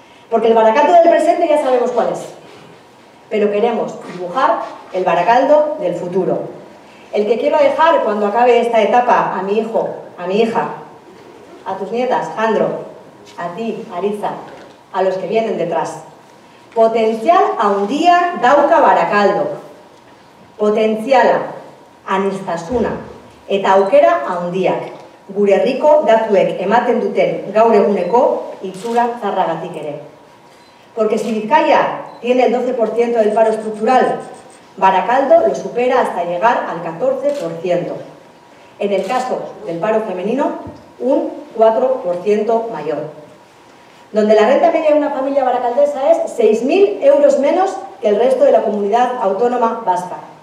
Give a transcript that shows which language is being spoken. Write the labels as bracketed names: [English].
[Spanish] Porque el Baracaldo del presente ya sabemos cuál es, pero queremos dibujar el Baracaldo del futuro. El que quiero dejar cuando acabe esta etapa a mi hijo, a mi hija, a tus nietas, Jandro, a ti, Aritza, a los que vienen detrás. [Basque] Potentzial handia dauka Barakaldo. Potentziala, aniztasuna eta aukera handiak. Gure herriko datuek ematen duten gaur eguneko itxura zarragatik ere. [Spanish] Porque si Vizcaya tiene el 12% del paro estructural, Baracaldo lo supera hasta llegar al 14%. En el caso del paro femenino, un 4% mayor. Donde la renta media de una familia baracaldesa es 6.000 euros menos que el resto de la comunidad autónoma vasca.